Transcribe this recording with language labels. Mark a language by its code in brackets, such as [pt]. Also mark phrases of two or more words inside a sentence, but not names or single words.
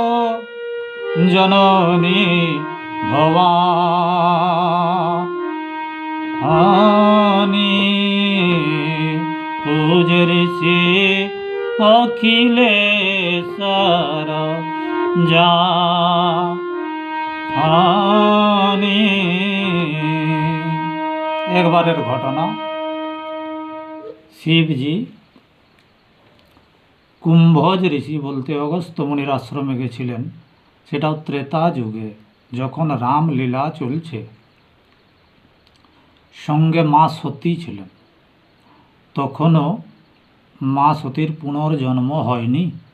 [awa] जननी भवानी पूज ऋषि अखिलेश्वर जानी। [bn] এক বারের ঘটনা, शिवजी কুম্ভজ ঋষি বলতে অগস্ত্য মুনির আশ্রমে গেছিলেন। সেটাও ত্রেতা যুগে, যখন রামলীলা চলছে। সঙ্গে মা সতী ছিলেন। তখনও মা সতীর পুনর্জন্ম হয়নি।